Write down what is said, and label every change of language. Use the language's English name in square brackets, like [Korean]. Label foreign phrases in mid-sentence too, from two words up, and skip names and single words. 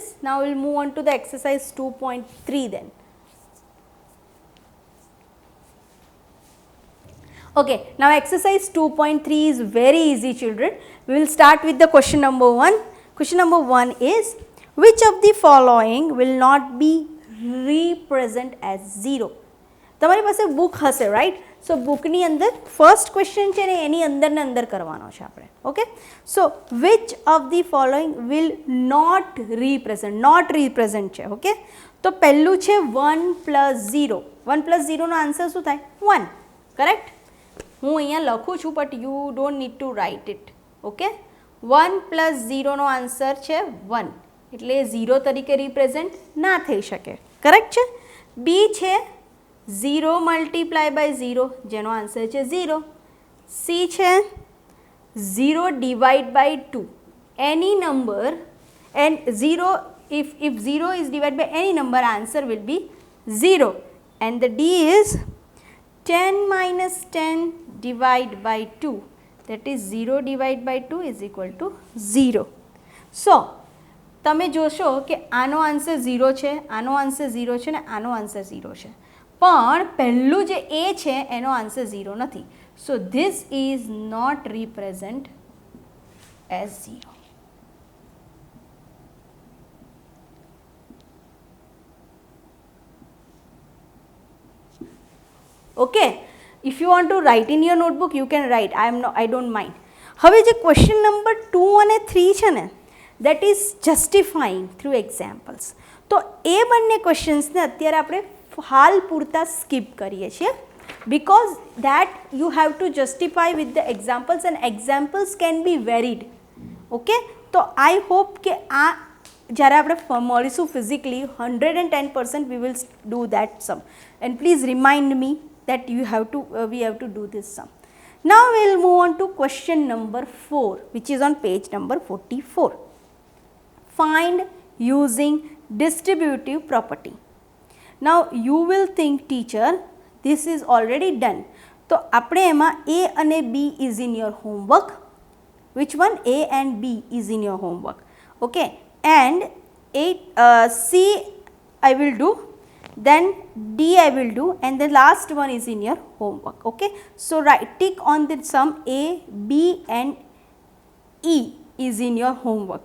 [English] Now we'll move on to the exercise 2.3 then. Okay, now exercise 2.3 is very easy, children. We will start with the question number 1. Question number 1 is, which of the following will not be represent as 0? [Gujarati] તમારી પાસે બુક હશે, રાઈટ? સો બુકની અંદર [English] first question [Gujarati] છે ને એની અંદર ને અંદર કરવાનો છે આપણે. [English] okay, so which of the following will not represent છે. [Gujarati] ઓકે, તો પહેલું છે 1 + 0. 1 + 0 નો આન્સર શું થાય? 1. કરેક્ટ? હું અહીંયા લખું છું, [English] but you don't need to write it. [Gujarati] ઓકે, 1 + 0 નો આન્સર છે 1, એટલે 0 તરીકે રિપ્રેઝન્ટ ના થઈ શકે. કરેક્ટ છે? બી છે 0 [English] multiply by [Gujarati] 0, જેનો આન્સર છે 0. સી છે [English] 0 divide by 2, any number, and 0, if 0 is divided by any number, answer will be 0. And the D is 10 minus 10 divide by 2, that is 0 divide by 2 is equal to 0. [Gujarati] So તમે જોશો કે આનો આન્સર 0 છે, આનો આન્સર 0 છે ને આનો આન્સર 0 છે, પણ પહેલું જે A છે એનો આન્સર 0 નથી. [English] so this is not represent as 0. ઓકે, if you want to write in your notebook, you can write. I don't mind. [Gujarati] હવે જે [English] question number [Gujarati] 2 અને 3 છે ને, [English] that is justifying through examples. [Gujarati] તો એ બંને ક્વેશ્ચન્સને અત્યારે આપણે હાલ પૂરતા સ્કીપ કરીએ છીએ, [English] because that you have to justify with the examples, and examples can be varied. okay, તો I hope [Gujarati] કે આ જ્યારે આપણે મળીશું [English] physically 110% we will do that sum, and please remind me that we have to do this sum. Now we will move on to question number 4, which is on page number 44. Find using distributive property. Now you will think, teacher, this is already done. [Gujarati] તો આપણે એમાં A અને B [English] is in your homework. Which one? A and B is in your homework. Okay, and C I will do, then D I will do, and the last one is in your homework. Okay, so tick on the sum A, B and E is in your homework.